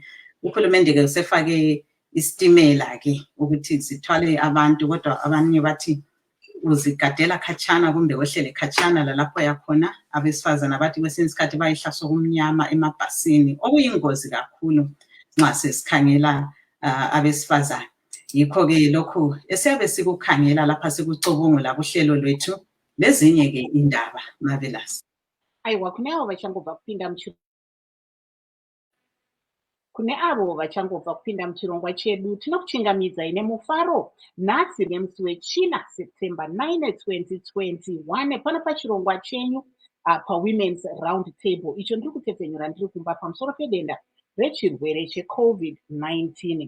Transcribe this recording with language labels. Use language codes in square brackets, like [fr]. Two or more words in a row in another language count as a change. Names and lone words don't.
[nd] Uhulumende-ke usefake isitimela-ke ukuthi zithwale abantu, kodwa abanye bathi uzigadela khatshana kumbe wehlele khatshana lalapho yakhona. Abesifazane abathi kwesinye isikhathi bayihlaso kumnyama emabhasini, okuyingozi kakhulu nxa sesikhangela abesifazane. Yikho-ke lokhu esiyabe sikukhangela lapha sikucubungula kuhlelo lwethu lezinye-ke indaba Mabelasi. [sn] Aiwa, kune avo vachangobva kupinda muchirongwa chedu, tinokuchingamidza ine mufaro. Nhasi nemusi wechina September 9, 2021 pano pachirongwa chenyu paWomen's Round Table, icho ndiri kutepfenyura ndiri kumba pamusoro pedenda rechirwere cheCOVID-19.